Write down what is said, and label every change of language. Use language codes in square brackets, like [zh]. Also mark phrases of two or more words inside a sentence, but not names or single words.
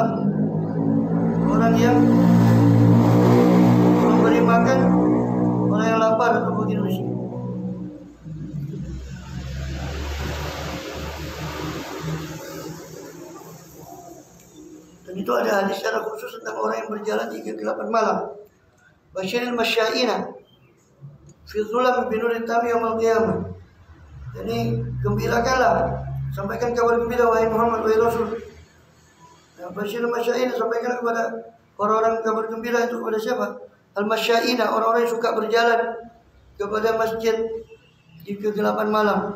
[id] Orang yang memberi makan orang yang lapar atau fakir miskin. Dan itu ada hadis secara khusus tentang orang yang berjalan di kegelapan malam. [ar] بشر المشائين في الظلم بنور تام يوم القيامة. [id] Jadi gembirakanlah, sampaikan kabar gembira wahai Muhammad, wahai Rasul. [ar] بشر المشائين, [id] sampaikan kepada orang-orang kabar gembira itu kepada siapa? Al-masyaina, orang-orang yang suka berjalan kepada masjid di kegelapan malam.